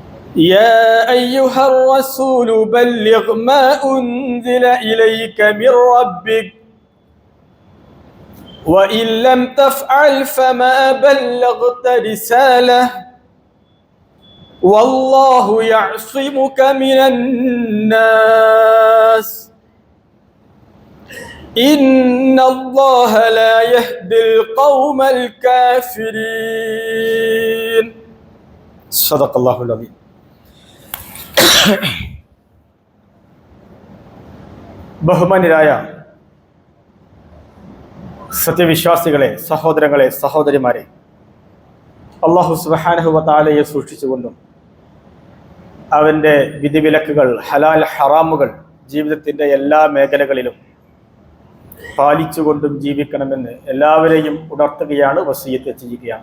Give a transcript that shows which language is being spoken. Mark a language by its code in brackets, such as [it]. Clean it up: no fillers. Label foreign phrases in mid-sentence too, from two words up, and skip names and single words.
[ar] يا أيها الرسول بلغ ما أنزل إليك من ربك وإن لم تفعل فما بلغت رسالة والله يعصمك من الناس إن الله لا يهدي القوم الكافرين صدق الله العظيم. [ml] ബഹുമാന്യരായ സത്യവിശ്വാസികളെ, സഹോദരങ്ങളെ, സഹോദരിമാരെ, [ar] الله سبحانه و تعالى [ml] സൂക്ഷിച്ചുകൊണ്ടും അവൻ്റെ വിധിവിലക്കുകൾ, ഹലാൽ ഹറാമുകൾ ജീവിതത്തിൻ്റെ എല്ലാ മേഖലകളിലും പാലിച്ചുകൊണ്ടും ജീവിക്കണമെന്ന് എല്ലാവരെയും ഉണർത്തുകയാണ്, വസിയത്ത് ചെയ്യുകയാണ്.